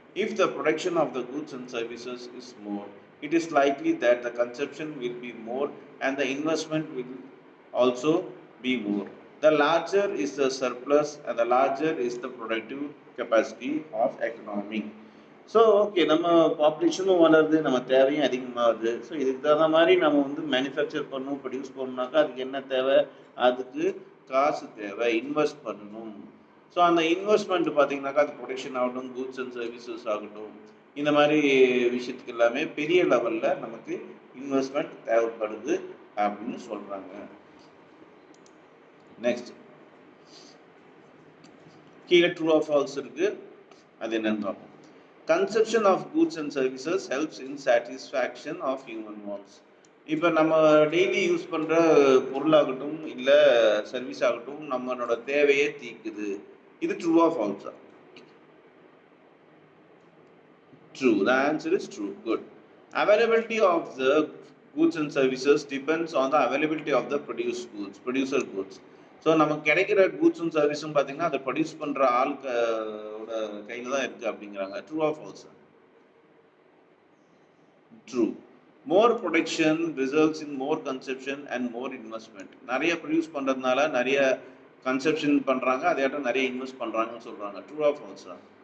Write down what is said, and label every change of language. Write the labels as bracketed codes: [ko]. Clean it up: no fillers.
[en] If the production of the goods and services is more, it is likely that the consumption will be more and the investment will also be more. The larger is the surplus and the larger is the productive capacity of economy. [ta] So okay, நம்ம பாப்புலேஷனும் வளருது, நம்ம தேவையும் அதிகமாகுது. So இதுக்கு தகுந்த மாதிரி நம்ம வந்து மேனுஃபேக்சர் பண்ணணும், ப்ரொடியூஸ் பண்ணணும்னாக்கா அதுக்கு என்ன தேவை, அதுக்கு காசு தேவை, இன்வெஸ்ட் பண்ணணும். ஸோ அந்த இன்வெஸ்ட்மெண்ட் பார்த்தீங்கன்னாக்கா அது ப்ரொடக்ஷன் ஆகட்டும், கூட்ஸ் அண்ட் சர்வீசஸ் ஆகட்டும், இந்த மாதிரி விஷயத்துக்கு எல்லாமே பெரிய லெவலில் நமக்கு இன்வெஸ்ட்மெண்ட் தேவைப்படுது அப்படின்னு சொல்கிறாங்க. நெக்ஸ்ட் கீழே ட்ரூ ஆர் ஃபால்ஸ் இருக்கு, அது என்னன்னு பார்ப்போம். [en] Conception of goods and services helps in satisfaction of human wants. [ta] இப்போ நம்ம டெய்லி யூஸ் பண்ணுற பொருளாகட்டும் இல்லை சர்வீஸ் ஆகட்டும் நம்மளோட தேவையே தீக்குது. [en] இது true or ஃபால்ஸா? True. The answer is true. Good. Availability of the goods and services depends on the availability of the producer goods. [ta] So நமக்கு கிடைக்கிற கூட்ஸும் சர்வீஸும் பார்த்தீங்கன்னா அதை ப்ரொடியூஸ் பண்ணுற ஆளுக்கோட கையில் தான் இருக்குது அப்படிங்கிறாங்க. [en] True or false? True. More production results in more conception and more investment. [ta] நிறைய ப்ரொடியூஸ் பண்ணுறதுனால நிறைய கன்செப்ஷன் பண்ணுறாங்க, அதேட்டம் நிறைய இன்வெஸ்ட் பண்ணுறாங்கன்னு சொல்கிறாங்க. [en] True or ஃபால்ஸா?